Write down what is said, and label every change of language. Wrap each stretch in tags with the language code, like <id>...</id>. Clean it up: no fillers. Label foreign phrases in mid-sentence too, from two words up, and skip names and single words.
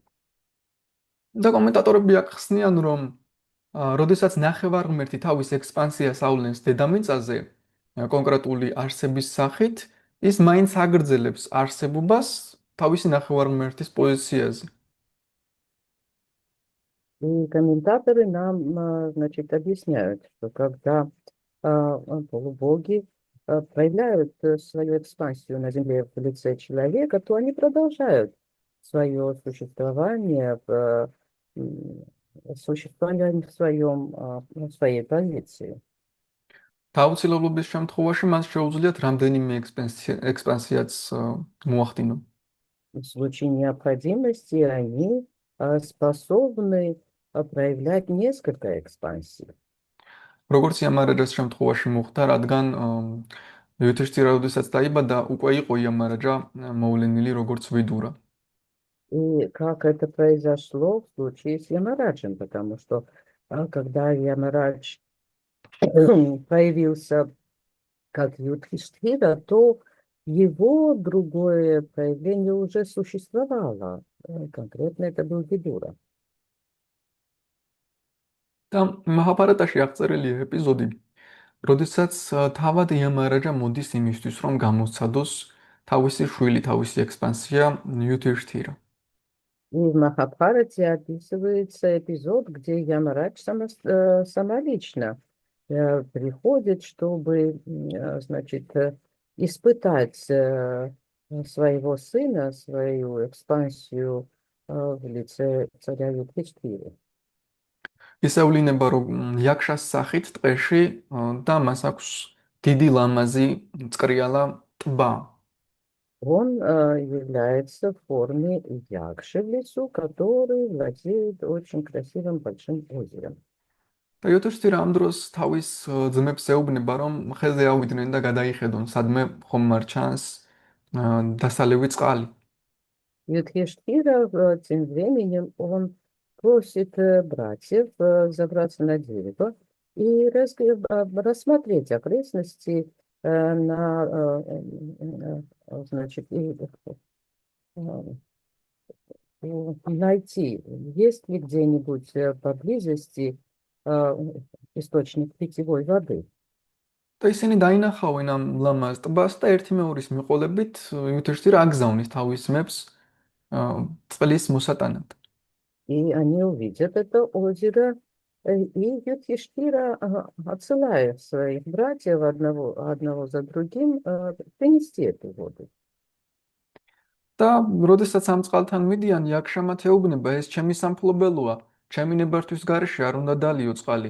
<ka>და კომენტატორები ახსნიან, რომ როდესაც ნახევარმერთი თავის ექსპანსიას ავლენს დედამიწაზე, კონკრეტული არსების სახით, ის მაინც აგრძელებს არსებობას თავისი ნახევარმერთის позиციაზე.</ka> <ru>И комментаторы нам, значит, объясняют, что когда полубоги проявляют свою экспансию на земле в лице человека, то они продолжают свое существование в в своей позиции.</ru> <ka>თავისუფლების შემთხვევაში მას შეუძლიათ რამდენიმე ექსპანსიაც მოახდინონ.</ka> <ru>В случае необходимости они способны проявлять несколько экспансий.</ru> <ka>როგორც იამარაჯას შემთხვევაში მოხდა, რადგან იუთიშთირა როდესაც დაიბადა, უკვე იყო იამარაჯა მოვლენილი როგორც ვიდურა.</ka> <ru>И как это произошло в случае с Ямараджем, потому что когда Ямарадж появился как Юдхиштхира, то его другое проявление уже существовало. Конкретно это был Видура.</ru> <ka>და მაჰაბარატაში აღწერილია ეპიზოდი, როდესაც თავად იამარაჯა მოდის იმისთვის, რომ გამოსცადოს თავისი შვილი, თავისი ექსპანსია იუთიშთირა.</ka> <ru>И в Махабхарате описывается эпизод, где Ямарадж самолично приходит, чтобы, значит, испытать своего сына, свою экспансию в лице царя Юдхиштхиры.</ru> <ka>ისევლინება, რომ იაქშას სახით ტყეში და მას აქვს დიდი ლამაზი წყრიალა ტბა.</ka> <ru>Он является в форме якши в лесу, который владеет очень красивым большим озером.</ru> <ka>და იუთიშთირა ამ დროს თავის ძმებს ეუბნება, რომ ხეზე ავიდნენ და გადაიხედონ, სადმე ხომ არ ჩანს დასალევი წყალი.</ka> <ru>Юдхиштхира тем временем он просит братьев забраться на дерево и рассмотреть окрестности, значит, найти, есть ли где-нибудь поблизости источник питьевой воды.</ru> <ka>და ისინი დაინახავენ ამ ლამაზ ტბას და ერთი მეორის მიყოლებით იუთიშთირა აგზავნის თავის ძმებს წყლის მოსატანად.</ka> <ru>И они увидят это озеро, и Юдхиштхира отсылает своих братьев одного за другим принести эту воду.</ru> <ka>და როდესაც ამ წყალთან მიდიან, იაქშამათ ეუბნება, ეს ჩემი სამფლობელოა, ჩემი ნებართვის გარეშე არ უნდა დალიო წყალი.</ka>